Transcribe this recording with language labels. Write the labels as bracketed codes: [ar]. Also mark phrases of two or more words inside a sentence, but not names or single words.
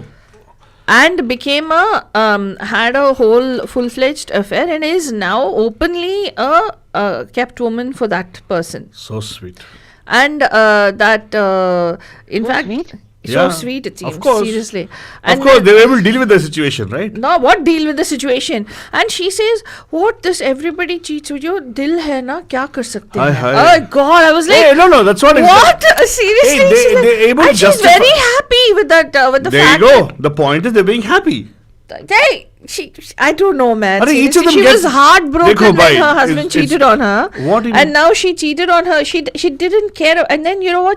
[en] and became had a whole full-fledged affair, and is now openly a kept woman for that person. so sweet. And in fact, sweet. so Yeah, sweet, it seems, of course. seriously. Of And course, then- they were able to deal with the situation, right? no, what deal with the situation? And she says, "What, this everybody cheats with you? [hi] दिल है ना, क्या कर सकते [en] Hi, [hi] hain?" [en] hi. Oh God, I was like, Hey, no, that's what. what? Seriously? Hey, She's like- they're able to and she's justify- very happy with that, with the There you fact. go. The point is they're being happy. Hey, I don't know, man. Arey, each of Seriously, them she gets- was heartbroken [hi] Dekho, [en] when [hi] bhai, [en] her it's- husband cheated it's- on her. What do you And mean? now she cheated on her. She didn't care. And then, you know what?